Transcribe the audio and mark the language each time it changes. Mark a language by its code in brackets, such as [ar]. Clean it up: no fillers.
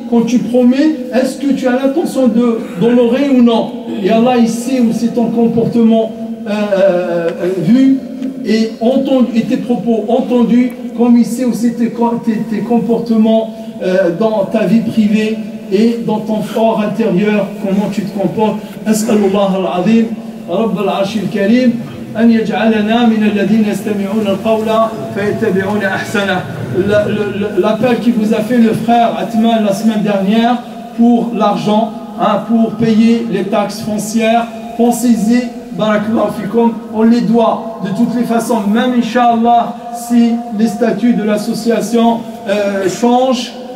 [fr] Quand tu promets, est-ce que tu as l'intention d'honorer ou non? Et Allah il sait où c'est ton comportement vu et entendu, et tes propos entendus, comme il sait où c'est tes comportements dans ta vie privée et dans ton fort intérieur, comment tu te comportes. [ar] As'alullah al-azim, Rabb al-Arsh al-Karim, أن يجعلنا من الذين يستمعون القول فيتبعون أحسنه. [fr] L'appel qui vous a fait le frère Atman la semaine dernière pour l'argent, hein, pour payer les taxes foncières, pensez-y, barakallahu fikum, on les doit de toutes les façons, même Inch'Allah, si les statuts de l'association changent,